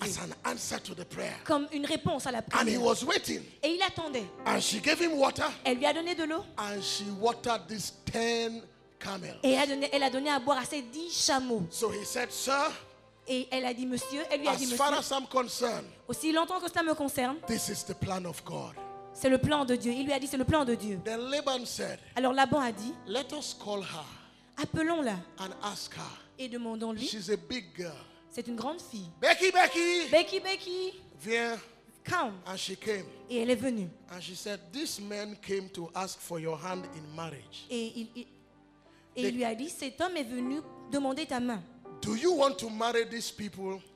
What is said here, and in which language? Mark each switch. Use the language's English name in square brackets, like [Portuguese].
[English] as an answer to the prayer. [French] comme une réponse à la [English] And he [French] prière. [English] was waiting. [French] Et il attendait. [English] And she gave him water. [French] Elle lui a donné de l'eau [English] And she watered these 10 camels. [French] et elle a donné à boire à ses 10 chameaux. [English] So he said, sir, [French] Et elle a dit, monsieur, elle lui a dit, [English] as far [French] monsieur, [English] as I'm concerned, [French] aussi longtemps que cela me concerne, [English] this is the plan of God. [French] c'est le plan de Dieu. Il lui a dit, c'est le plan de Dieu. [English] Then Laban said, [French] Alors Laban a dit, [English] let us call her [French] appelons-la [English] and ask her. [French] et demandons-lui. [English] She's a big girl. [French] C'est une grande fille. [English] Becky, Becky, [French] Becky, Becky, viens. [English] come. And she came. [French] Et elle est venue. [English] And she said, this man came to ask for your hand in marriage. [French] Et il lui a dit, cet homme est venu demander ta main. [English] Do you want to marry these people?